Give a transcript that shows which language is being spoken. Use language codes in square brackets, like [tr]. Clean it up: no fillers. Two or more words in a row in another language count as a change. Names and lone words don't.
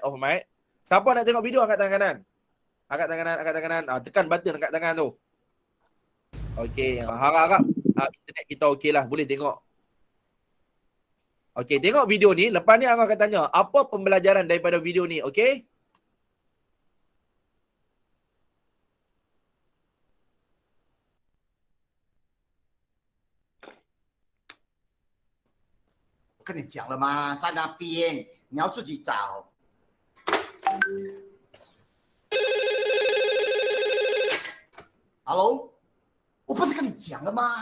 [ms] Siapa nak tengok video, angkat tangan kanan. Angkat tangan kanan. Tekan button angkat tangan tu. Okey. Harap-harap internet kita okey lah. Boleh tengok. Okey, tengok video ni. Lepas ni Angah akan tanya, apa pembelajaran daripada video ni? Okey? [zh] 跟你讲了吗？在那边，你要自己找。Hello，我不是跟你讲了吗？